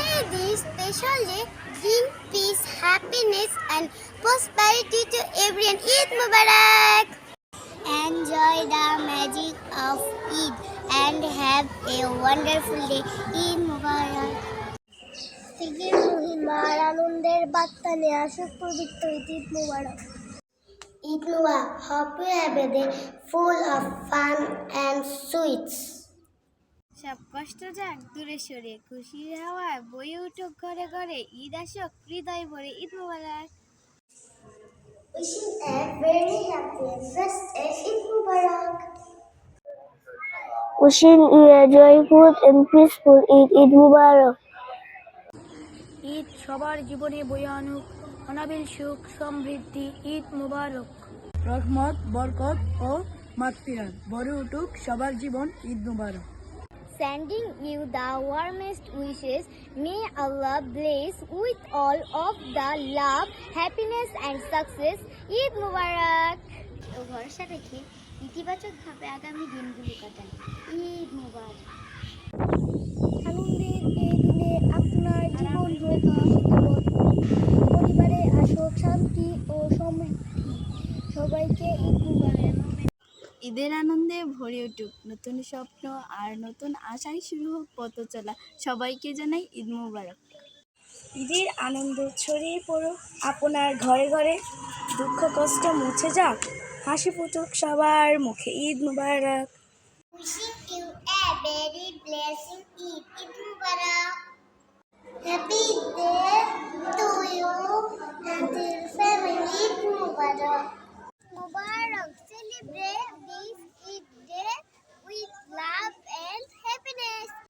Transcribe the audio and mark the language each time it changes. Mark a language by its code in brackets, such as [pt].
[en] this special day bring peace, happiness, and prosperity to everyone. Eid Mubarak! Enjoy the magic of Eid and have a wonderful day. Eid Mubarak! Sigir Muhimmar [bn] আনন্দের বার্তা নিয়ে আসুক পবিত্র ঈদ মুবারক। [en] Eid Mubarak! Hope you have a day full of fun and sweets. [bn] সব কষ্ট যাক দূরে সরে, খুশির হাওয়ায় বয়ে উঠুক ঘরে ঘরে, ঈদ আসুক হৃদয় ভরে। ঈদ মুবারক। [en] Wishing a very happy and blessed Eid Mubarak. Wishing you a joyful and peaceful Eid Mubarak. [bn] Eid সবার জীবনে বয়ে আনুক অনাবিল সুখ সমৃদ্ধি। ঈদ মুবারক। রহমত, বরকত ও মাগফিরাত ভরে উঠুক সবার জীবন। ঈদ মুবারক। [en] Sending you the warmest wishes. May Allah bless with all of the love, happiness and success. Eid Mubarak. [bn] ভরসা রেখে ইতিবাচকভাবে আগামী দিনগুলো কাটান। ঈদ মুবারক। আনন্দের এই দিনে আপনার জীবন হোক খুশিময়, পরিবারে আসুক শান্তি ও সমৃদ্ধি। সবাইকে ঈদ মুবারক। ঈদের আনন্দে ভরে উঠুক নতুন স্বপ্ন আর নতুন আশায় শুরু হোক পথ চলা। সবাইকে জানাই ঈদ মুবারক। ঈদের আনন্দ ছড়িয়ে পড়ুক আপনার ঘরে ঘরে, দুঃখ কষ্ট মুছে যাক, হাসি ফুটুক সবার মুখে। ঈদ মুবারক। [en] Wishing you a very blessing Eid. Eid Mubarak. Happy day to you and your family. Eid Mubarak. Mubarak. Celebrate this Eid day with love and happiness.